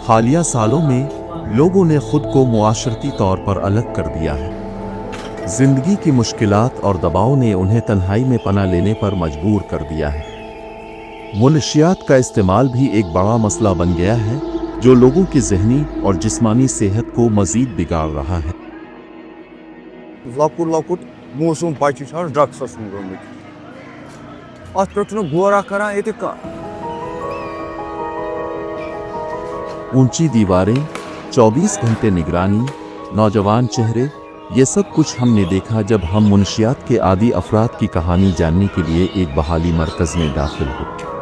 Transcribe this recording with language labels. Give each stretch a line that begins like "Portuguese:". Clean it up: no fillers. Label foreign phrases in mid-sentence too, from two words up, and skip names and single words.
Urdu: حالیہ سالوں میں لوگوں نے خود کو معاشرتی طور پر الگ کر دیا ہے. زندگی کی مشکلات اور دباؤ نے انہیں تنہائی میں پناہ لینے پر مجبور کر دیا ہے. منشیات کا استعمال بھی ایک بڑا مسئلہ بن گیا ہے، جو لوگوں کی ذہنی اور جسمانی صحت کو مزید بگاڑ رہا ہے. लकुट लकुट मौसम बच्चे ड्रग्स गमत अत पे गोरा करान ये اونچی دیواریں، 24 گھنٹے نگرانی، نوجوان چہرے، یہ سب کچھ ہم نے دیکھا جب ہم منشیات کے عادی افراد کی کہانی جاننے کے لیے ایک بحالی مرکز میں داخل ہوئے.